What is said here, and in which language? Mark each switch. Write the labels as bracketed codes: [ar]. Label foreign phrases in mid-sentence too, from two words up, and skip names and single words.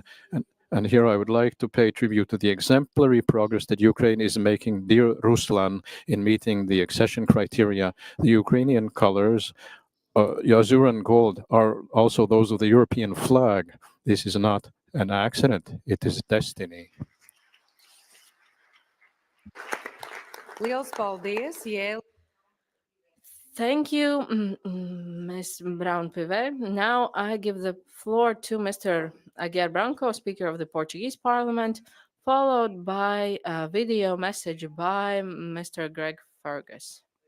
[en] And here I would like to pay tribute to the exemplary progress that Ukraine is making, dear Ruslan, in meeting the accession criteria. The Ukrainian colors, azure and gold, are also those of the European flag. This is not an accident, it is destiny. [lv] Liels paldies, Jēl. [en] Thank you, Ms. Brown-Pivet. Now I give the floor to Mr. Aguiar Branco, Speaker of the Portuguese Parliament, followed by a video message by Mr. Greg Fergus.